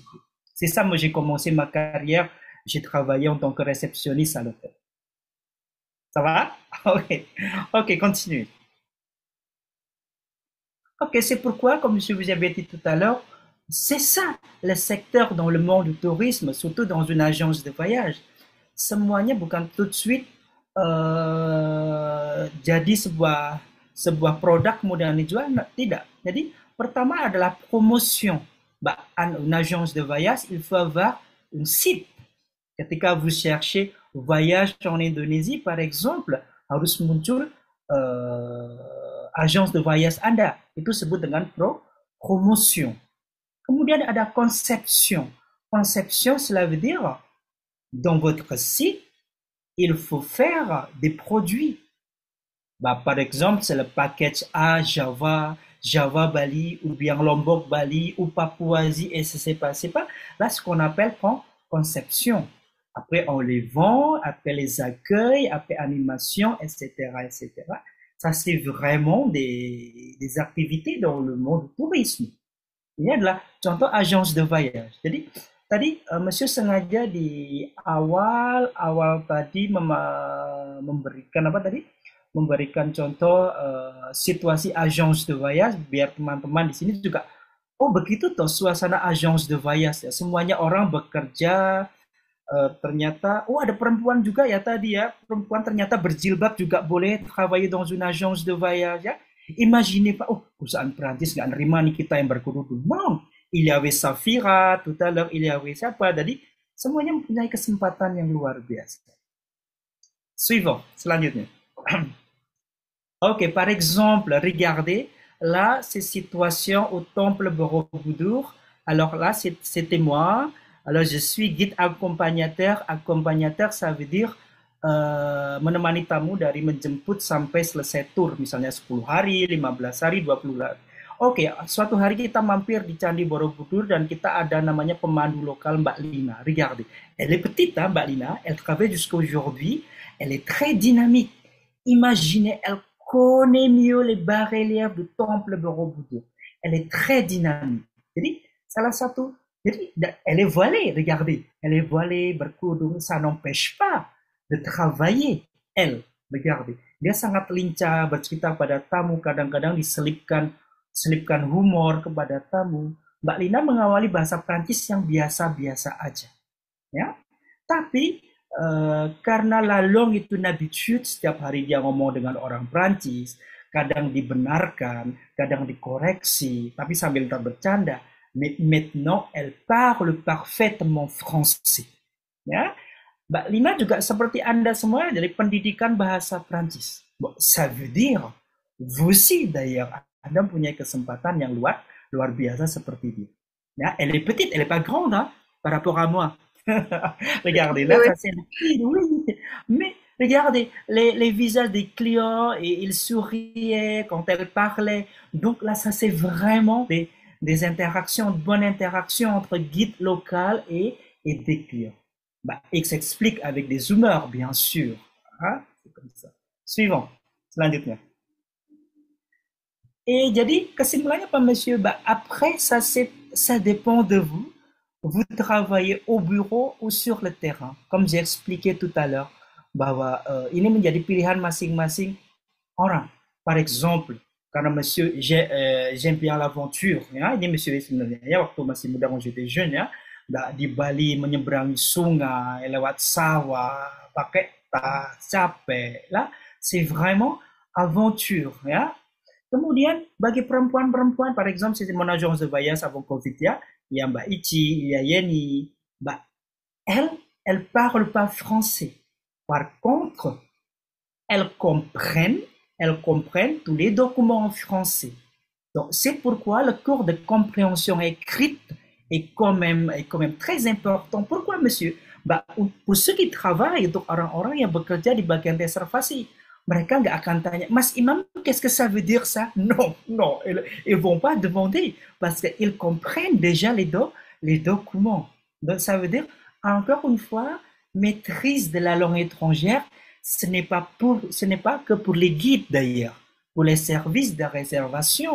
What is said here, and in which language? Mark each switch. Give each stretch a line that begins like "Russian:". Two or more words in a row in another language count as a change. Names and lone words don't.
French: C'est ça, moi j'ai commencé ma carrière, j'ai travaillé en tant que réceptionniste à l'hôtel. Ça va? Ok, continue. Ok, c'est pourquoi, comme je vous avais dit tout à l'heure, c'est ça le secteur dans le monde du tourisme, surtout dans une agence de voyage.
Indonesian: Semuanya bukan
French: tout de suite
Indonesian: jadi sebuah produk kemudian dijual, tidak. Jadi pertama adalah promotion.
French: Une agence de voyage, il faut avoir un site. Ketika vous cherchez voyage en Indonésie, par exemple,
Indonesian: harus muncul
French: agence de voyage
Indonesian: Anda. Itu sebut dengan promotion. Kemudian ada conception.
French: Conception, cela veut dire, dans votre site, il faut faire des produits. Par exemple, c'est le package A, Java, Java Bali, ou bien Lombok Bali, ou Papouasie, et c'est pas. Là, ce qu'on appelle conception. Après, on les vend, après les accueils, après animation, etc., etc. Ça, c'est vraiment des activités dans le monde du tourisme.
Indonesian: Ini adalah contoh
French: agence de voyage.
Indonesian: Jadi, tadi Monsieur sengaja di awal tadi memberikan apa tadi? Memberikan contoh situasi
French: agence de voyage
Indonesian: biar teman-teman di sini juga oh begitu toh suasana
French: agence de voyage
Indonesian: ya. Semuanya orang bekerja ternyata oh ada perempuan juga ya tadi ya. Perempuan ternyata berjilbab juga boleh
French: travailler dans une agence de voyage
Indonesian: ya.
French: Imaginez pas,
Indonesian: oh perusahaan Perancis nggak nerima nih kita yang berkerudung.
French: Non, il y avait Safira, tout à l'heure il y avait siapa.
Indonesian: Jadi semuanya mempunyai kesempatan yang luar biasa.
French: Suivant, selanjutnya. Ok, par exemple, regardez, là, c'est situation au temple Borobudur. Alors là, c'était moi. Alors, je suis guide accompagnateur.
Indonesian: Accompagnateur,
French: ça veut dire
Indonesian: menemani tamu dari menjemput sampai selesai tour. Misalnya 10 hari, 15 hari, 20 hari. Oke, suatu hari kita mampir di Candi Borobudur dan kita ada namanya pemandu lokal Mbak Lina.
French: Regardez, elle est petite, hein, Mbak Lina. Elle travaille jusqu'à aujourd'hui. Elle est très dynamique. Imaginez, elle connaît mieux les bas-reliefs du temple Borobudur. Elle est très dynamique.
Indonesian: Jadi, salah satu, jadi,
French: elle est voilée, regardez. Elle est voilée, berkerudung, ça n'empêche pas de travailler. Elle, regardez.
Indonesian: Dia sangat lincah, bercerita pada tamu, kadang-kadang diselipkan humor kepada tamu. Mbak Lina mengawali bahasa Prancis yang biasa-biasa aja. Ya. Tapi, karena
French: la langue
Indonesian: itu
French: une habitude,
Indonesian: setiap hari dia ngomong dengan orang Prancis, kadang dibenarkan, kadang dikoreksi, tapi sambil bercanda.
French: Maintenant, elle parle parfaitement français.
Indonesian: Ya, Mbak Lina juga seperti Anda semua dari pendidikan bahasa Prancis.
French: Bon, ça veut dire, vous aussi d'ailleurs,
Indonesian: Anda punya kesempatan yang luar biasa seperti dia. Ya,
French: elle est petite, elle est pas grande, hein, par rapport à moi. Regardez, là, ça c'est oui. Mais regardez, les visages des clients, et ils souriaient quand elle parlait. Donc là, ça c'est vraiment des interactions, de bonnes interactions entre guide local et des clients. Il s'explique avec des humeurs, bien sûr. Hein? C'est comme ça. Suivant,
Indonesian: selanjutnya. Et jadi kesimpulannya apa, Monsieur?
French: Après, ça dépend de vous. Vous travaillez au bureau ou sur le terrain. Comme j'ai expliqué tout à l'heure,
Indonesian: bahwa ini menjadi pilihan masing-masing orang.
French: Par exemple, karena Monsieur j'aime bien l'aventure,
Indonesian: ya. Ini Monsieur sebenarnya ya waktu masih muda,
French: quand j'étais jeune
Indonesian: ya, di Bali menyeberangi sungai, lewat sawah, pakai tas, capek.
French: Là, c'est vraiment aventure ya.
Indonesian: Kemudian bagi perempuan-perempuan,
French: par exemple, c'est mon agence de voyage avant Covid ya. Il y a Mbak Ichi, il y a Yeni. Elle parle pas français. Par contre, elle comprennent tous les documents en français. Donc, c'est pourquoi le cours de compréhension écrite est quand même très important. Pourquoi, monsieur? Pour ceux qui travaillent,
Indonesian: untuk orang-orang yang bekerja di bagian reservasi, mereka nggak akan tanya, Mas Imam,
French: qu'est-ce que ça veut dire ça? Non, ils vont pas demander parce qu'ils comprennent déjà les documents. Donc ça veut dire, encore une fois, maîtrise de la langue étrangère, ce n'est pas que pour les guides d'ailleurs, pour les services de réservation.